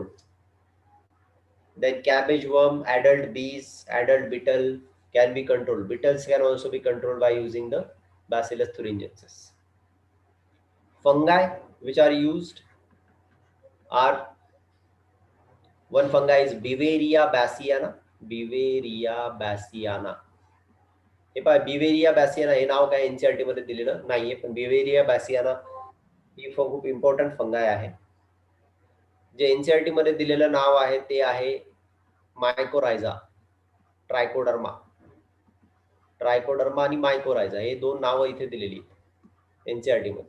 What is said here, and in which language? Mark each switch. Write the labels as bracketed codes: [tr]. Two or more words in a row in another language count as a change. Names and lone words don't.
[en] Then cabbage worm, adult bees, adult beetle can be controlled. Beetles can also be controlled by using the Bacillus thuringiensis. Fungi which are used are One fungi is Beauveria bassiana. Beauveria bassiana. [mr] हे पहा, बिवेरिया बॅसियाना हे नाव काय एनसीआरटी मध्ये दिलेलं नाहीये, पण बिवेरिया बॅसियाना ही खूप [en] important fungi [mr] आहे. जे एनसीआरटी मध्ये दिलेलं नाव आहे ते आहे मायकोरायझा, ट्रायकोडर्मा. ट्रायकोडर्मा आणि मायकोरायझा हे दोन नावं इथे दिलेली एनसीआरटी मध्ये.